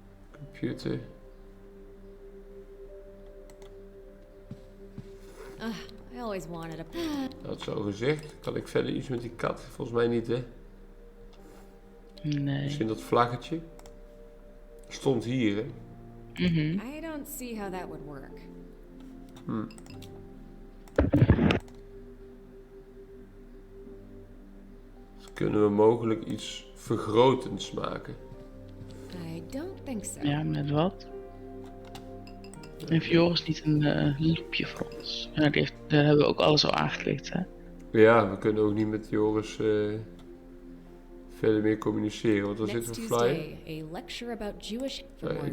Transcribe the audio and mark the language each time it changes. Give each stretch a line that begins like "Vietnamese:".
English: Computer. I always wanted a
Dutch: Dat zo gezegd. Kan ik verder iets met die kat? Volgens mij niet, hè? Nee. Misschien dat vlaggetje. Stond hier, hè?
English: I don't see how that would work.
Dutch: Dus kunnen we mogelijk iets vergrotends maken?
English: I don't think so.
Dutch: Ja, met wat? Heeft Joris niet een loopje voor ons? Ja, daar hebben we ook alles al aangeklikt, hè? Ja, we kunnen ook niet met Joris verder meer communiceren. Wat was dit
English: Next
Dutch: voor flyer?
English: Tuesday, a lecture about Jewish for more